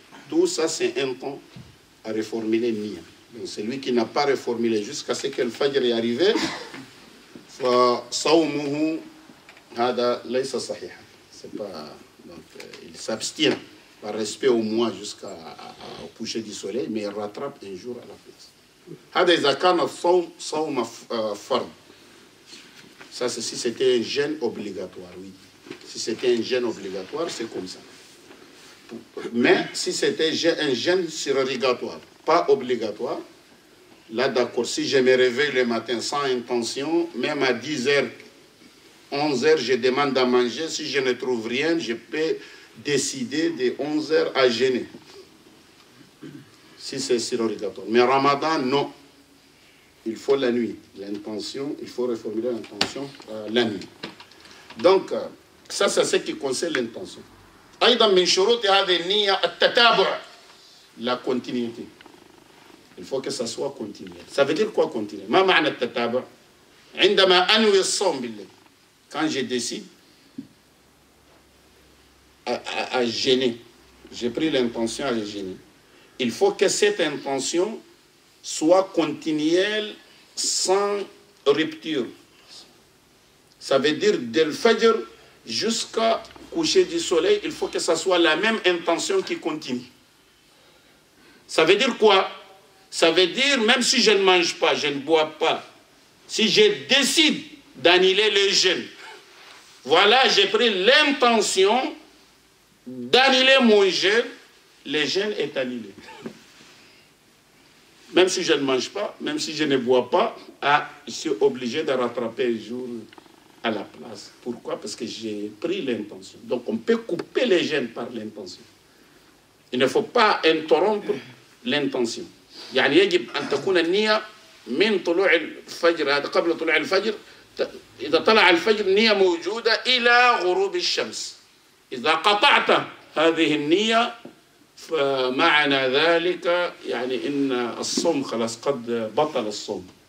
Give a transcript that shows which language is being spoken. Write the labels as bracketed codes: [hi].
[fr] Tout ça c'est un temps à reformuler Nia. Donc celui qui n'a pas reformulé jusqu'à ce que le Fajr est arrivé, [ar] فصومه هذا ليس صحيحا. [fr] C'est pas, donc il s'abstient par respect au mois jusqu'au coucher du soleil, mais il rattrape un jour à la place. [ar] هذا إذا كان الصوم صوم فرض. [fr] Ça c'est si c'était un jeûne obligatoire, oui. Si c'était un jeûne obligatoire, c'est comme ça. Mais si c'était un jeûne surrogatoire, pas obligatoire, là d'accord, si je me réveille le matin sans intention, même à 10h, 11h, je demande à manger, si je ne trouve rien, je peux décider de 11h à jeûner. Si c'est surrogatoire. Mais Ramadan, non. Il faut la nuit. L'intention, il faut reformuler l'intention la nuit. Donc, ça c'est ce qui concerne l'intention. [ar] أيضا من شروط هذه النية التتابع. [fr] La continuité. Il faut que ça soit continué. Ça veut dire quoi continuer? [ar] ما معنى التتابع؟ عندما أنوي الصوم بالليل. [fr] Quand je décide à jeûner, j'ai pris l'intention à jeûner. Il faut que cette intention soit continuelle sans rupture. Ça veut dire dès le Fajr jusqu'au coucher du soleil, il faut que ça soit la même intention qui continue. Ça veut dire quoi? Ça veut dire même si je ne mange pas, je ne bois pas, si je décide d'annuler le jeûne, voilà, j'ai pris l'intention d'annuler mon jeûne, le jeûne est annulé. Même si je ne mange pas, même si je ne bois pas, je suis obligé de rattraper un jour à la place. Pourquoi? Parce que j'ai pris l'intention. Donc on peut couper les jeûnes par l'intention. Il ne faut pas interrompre l'intention. [ar] يعني يجب أن تكون النية من طلوع الفجر، هذا قبل طلوع الفجر. إذا طلع الفجر النية موجودة إلى غروب الشمس. إذا قطعت هذه النية فمعنى ذلك يعني إن الصوم خلاص قد بطل الصوم.